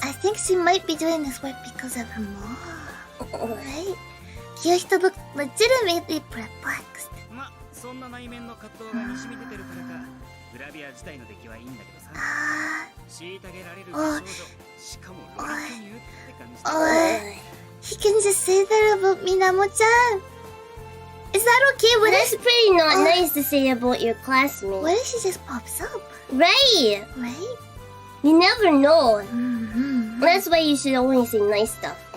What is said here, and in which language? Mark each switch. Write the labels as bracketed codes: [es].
[en] I think she might be doing this work because of her mom. Right? Kyohito looked legitimately perplexed. [ja] そんな内面の葛藤がにじみ出てるからか、グラビア自体の出来はいいんだけどさ。虐げられる美少女、しかもロリコニュって感じだ。 [en] He can just say that about Minamo-chan. Is that okay? What That's pretty not nice to say about your classmate. What if she just pops up? Right. Right? You never know. Mm-hmm. That's why you should only say nice stuff.